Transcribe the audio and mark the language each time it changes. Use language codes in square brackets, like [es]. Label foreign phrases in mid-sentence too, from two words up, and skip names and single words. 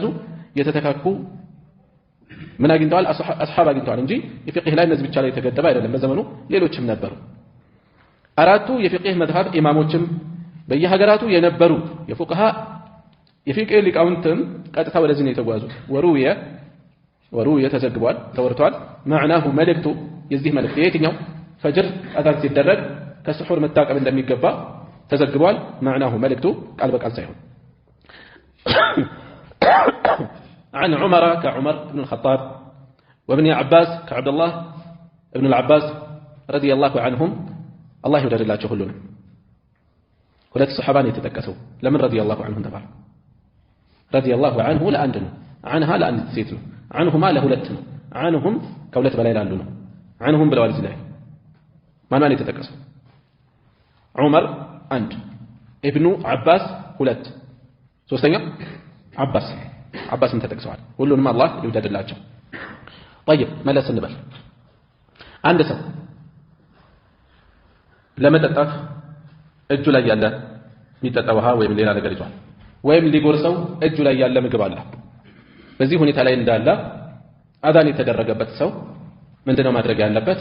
[am] የተተካኩ ምን አግኝተዋል አስሐብ አግኝተዋል እንጂ የፊቅህ ላይ እነዚህ ብቻ ላይ የተገደበ አይደለም በዘመኑ ሌሎችም ነበሩ አራቱ የፊቅህ መዝሐብ ኢማሞችም በየሀገራቱ የነበሩ የፉቅሃ የፊቅህ ሊቃውንትም ቀጥታ ወደዚህ ነው የተጓዙት ወሩየ ተዘግቧል ተወርቷል معناه መልእክቱ የዚህ መልእክት የትኛው ፈጅር አዛን ሲደረግ ከስሑር መታቀብ እንደሚገባ ተዘግቧል معناه መልእክቱ ቃል በቃል ሳይሆን [ar] عن عمر كعمر بن الخطاب وابن عباس كعبد الله ابن العباس رضي الله عنهم الله يودد الله كلنا [am] ሁለት ሱሐባን የተጠቀሰው ለምን [ar] رضي الله عنهم [am] ተባለ [ar] رضي الله عنه [am] ለአንድ ነው عنها ለአንድ ሴት ነው عنهما ለሁለት ነው عنهم ከሁለት በላይ ላሉ ነው عنهم ብለዋል እዚህ ላይ ማን የተጠቀሰው ዑመር አንድ ኢብኑ አባስ ሁለት ሶስተኛ አባስም ተጠቅሰዋል ሁሉንም አላህ ይወደድላቸው طيب መለስ እንበል አንድ ሰው ለመጠጣት እጁ ላይ ያለ የሚጠጣ ውሃ ወይም ሌላ ነገር ይዟል ወይም ሊጎርሰው እጁ ላይ ያለ ምግብ አለ በዚህ ሁኔታ ላይ እንዳለ አዛን የተደረገበት ሰው ምንድነው ማድረግ ያለበት?